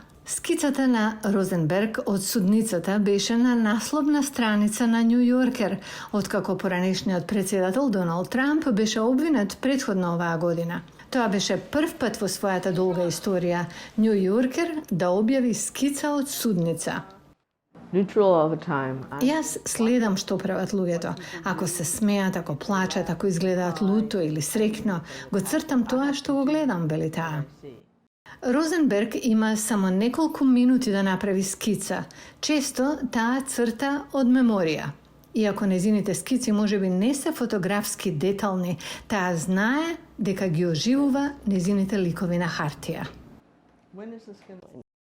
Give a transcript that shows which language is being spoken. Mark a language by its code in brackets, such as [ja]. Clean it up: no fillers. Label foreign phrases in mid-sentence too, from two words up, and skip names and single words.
[mk] Скицата на Розенберг од судницата беше на насловна страница на Њу Јоркер, откако поранешниот председател Доналд Трамп беше обвинет предходно оваа година. Тоа беше прв пат во својата долга историја Њу Јоркер да објави скица од судница. [en] Neutral all the time. [mk] Јас следам што прават луѓето. Ако се смеат, ако плачат, ако изгледаат луто или среќно, го цртам тоа што го гледам, вели таа. Розенберг има само неколку минути да направи скица. Често таа црта од меморија. Иако незините скици можеби не се фотографски детални, таа знае дека ги оживува незините ликови на хартија. [en] When is this going to